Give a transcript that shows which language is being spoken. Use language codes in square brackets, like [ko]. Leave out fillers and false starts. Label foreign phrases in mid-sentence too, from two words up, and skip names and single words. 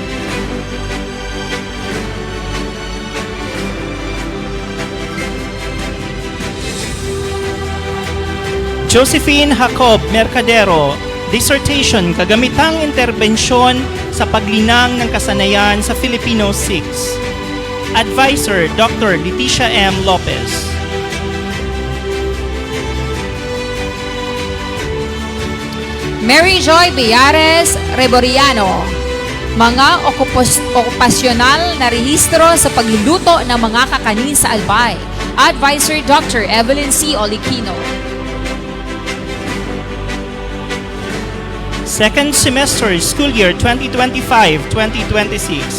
[tl] Josephine Jacob Mercadero, dissertation, kagamitang interbensyon sa paglinang ng kasanayan sa Filipino 6. [en] Advisor, Dr. Leticia M. Lopez. [tl] Mary Joy Villares Reboriano, mga okupasyonal na rehistro sa pagluluto ng mga kakanin sa Albay. [en] Advisor, Dr. Evelyn C. Oliquino. Second semester school year 2025-2026.